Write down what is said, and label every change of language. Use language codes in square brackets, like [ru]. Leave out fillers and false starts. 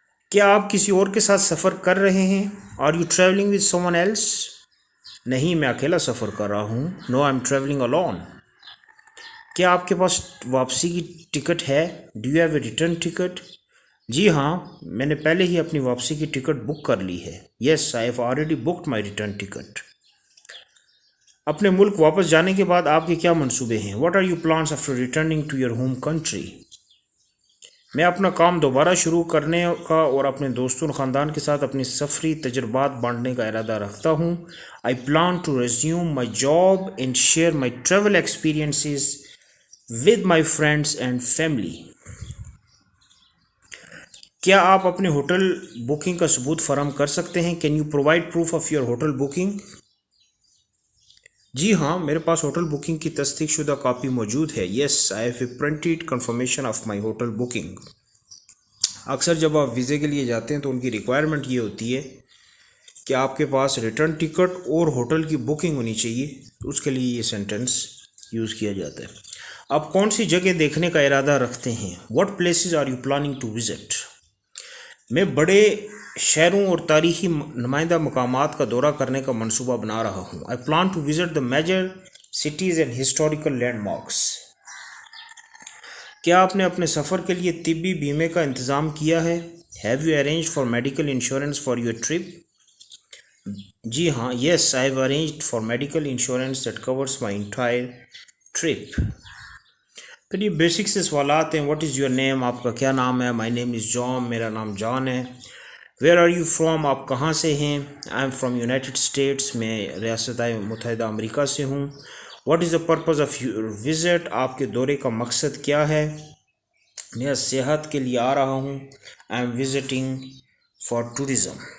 [ur] کیا آپ کسی اور کے ساتھ سفر کر رہے ہیں؟ [en] Are you traveling with someone else? [ur] نہیں، میں اکیلا سفر کر رہا ہوں. [en] No, I'm traveling alone. [ur] کیا آپ کے پاس واپسی کی ٹکٹ ہے؟ [en] Do you have a return ticket? [ur] جی ہاں، میں نے پہلے ہی اپنی واپسی کی ٹکٹ بک کر لی ہے. [en] Yes, I have already booked my return ticket. [ur] اپنے ملک واپس جانے کے بعد آپ کے کیا منصوبے ہیں؟ [en] What are your plans after returning to your home country? [ur] میں اپنا کام دوبارہ شروع کرنے کا اور اپنے دوستوں اور خاندان کے ساتھ اپنی سفری تجربات بانٹنے کا ارادہ رکھتا ہوں. [en] I plan to resume my job and share my travel experiences with my friends and family. [ur] کیا آپ اپنے ہوٹل بکنگ کا ثبوت فراہم کر سکتے ہیں؟ [en] Can you provide proof of your hotel booking? [ur] جی ہاں، میرے پاس ہوٹل بکنگ کی تصدیق شدہ کاپی موجود ہے. [en] Yes, I have a printed confirmation of my hotel booking. [ur] اکثر جب آپ ویزے کے لیے جاتے ہیں تو ان کی ریکوائرمنٹ یہ ہوتی ہے کہ آپ کے پاس ریٹرن ٹکٹ اور ہوٹل کی بکنگ ہونی چاہیے. اس کے لیے یہ سینٹنس یوز کیا جاتا ہے. آپ کون سی جگہ دیکھنے کا ارادہ رکھتے ہیں؟ [en] What places are you planning to visit? [ur] میں بڑے شہروں اور تاریخی نمائندہ مقامات کا دورہ کرنے کا منصوبہ بنا رہا ہوں. [en] I plan to visit the major cities and historical landmarks. [ur] کیا آپ نے اپنے سفر کے لیے طبی بیمے کا انتظام کیا ہے؟ [en] Have you arranged for medical insurance for your trip? [ur] جی ہاں. [en] Yes, I have arranged for medical insurance that covers my entire trip. [ur] پھر یہ بیسک سے سوالات ہیں. [en] What is your name? [ur] آپ کا کیا نام ہے؟ [en] My name is John. [ur] میرا نام جان ہے. [en] Where are you from? [ur] آپ کہاں سے ہیں؟ [en] I am from United States. [ur] میں ریاستہائے متحدہ امریکہ سے ہوں. [en] What is the purpose of your visit? [ur] آپ کے دورے کا مقصد کیا ہے؟ میں صحت کے لیے آ رہا ہوں. [en] I am visiting for tourism.